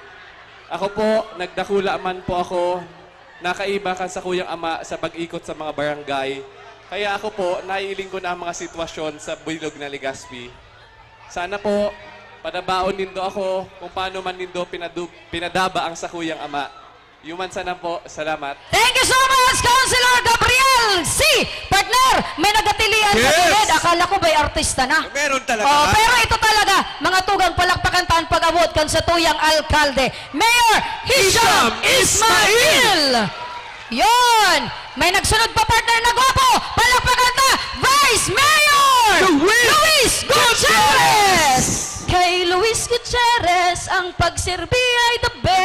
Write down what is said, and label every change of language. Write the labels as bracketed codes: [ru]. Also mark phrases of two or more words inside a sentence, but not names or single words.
[bik] Ako po, nagdakula man po ako, nakaiba kan sa kuyang ama sa pag-ikot sa mga barangay. Kaya ako po, naiiling ko na ang mga sitwasyon sa bilog na Legazpi. Sana po, padabaon nindo ako kung paano man nindo pinadaba ang sakuyang ama. Yuman sana po. Salamat. [en] Thank you so much, Councilor Gabriel C! [bik] Partner, may nagatilian sa [en] Yes. [tl] gilid. Akala ko ba'y artista na? Meron talaga. [bik] Oh, pero ito talaga, mga tugang palakpakan taan pag-abot kan sa tuyang alkalde. Mayor Hisham Ismail! [tl] Yon! May nagsunod pa partner na gwapo! [bik] Palakpakan ta! Vice Mayor! Luis Gutierrez! Kay Luis Gutierrez, ang pagsilbi ay [en] the best.